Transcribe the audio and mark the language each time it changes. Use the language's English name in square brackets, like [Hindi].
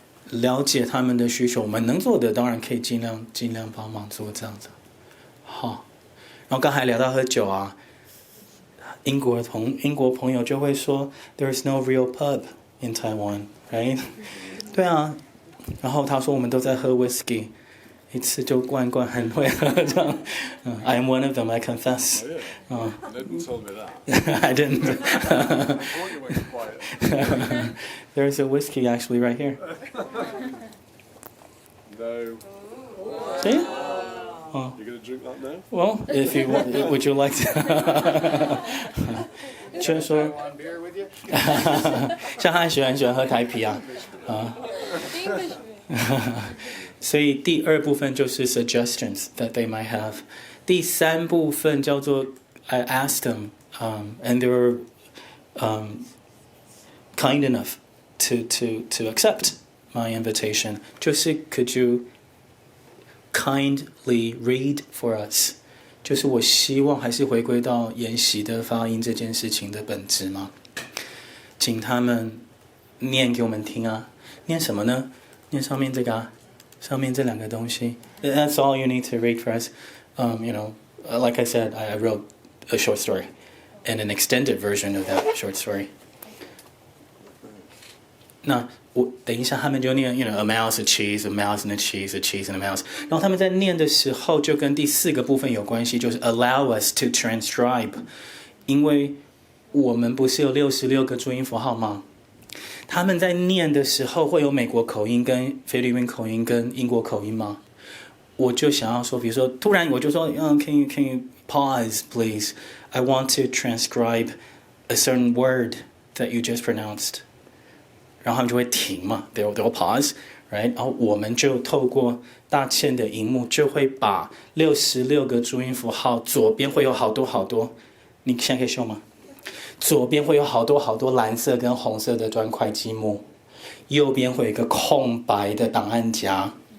[Chinese] 了解他们的需求，我们能做的当然可以尽量帮忙做这样子。好，然后刚才聊到喝酒啊，英国朋友就会说 ， [English] There's no real pub in Taiwan, right？ [Chinese] 对啊，然后他说我们都在喝 whisky。一次就灌很会喝这样， [English] I am one of them, I confess. Oh, yeah. Nobody told me that. I didn't. I thought you went quiet. There's a whiskey actually right here. No. See? You're going to drink that now? Well, if you want, would you like to? [Chinese] 就是说， [English] One beer with you? [Chinese] 像他很喜欢喝台啤啊，所以第二部分就是 [English] suggestions that they might have。 [Chinese] 第三部分叫做 [English] I asked them, and they were kind enough to accept my invitation. [Chinese] 就是 [English] Could you kindly read for us？ [Chinese] 就是我希望还是回归到研习的发音这件事情的本质嘛，请他们念给我们听啊。念什么呢？念上面这个啊。上面这两个东西 [English] That's all you need to read for us. Like I said, I wrote a short story and an extended version of that short story. [Chinese] 那我等一下他们就念 [English] a mouse, a cheese, a mouse and a cheese, a cheese and a mouse. [Chinese] 然后他们在念的时候就跟第四个部分有关系，就是 [English] allow us to transcribe. [Chinese] 因为我们不是有66个注音符号吗？他们在念的时候会有美国口音跟菲律宾口音跟英国口音吗？我就想要说，比如说突然我就说 [English] can you pause please? I want to transcribe a certain word that you just pronounced. [Chinese] 然后他们就会停嘛 [English] they'll pause, right? [Chinese] 然后我们就透过大倩的荧幕就会把66个注音符号左边会有好多，你现在可以秀吗？左边会有好多蓝色跟红色的砖块积木，右边会有一个空白的档案夹。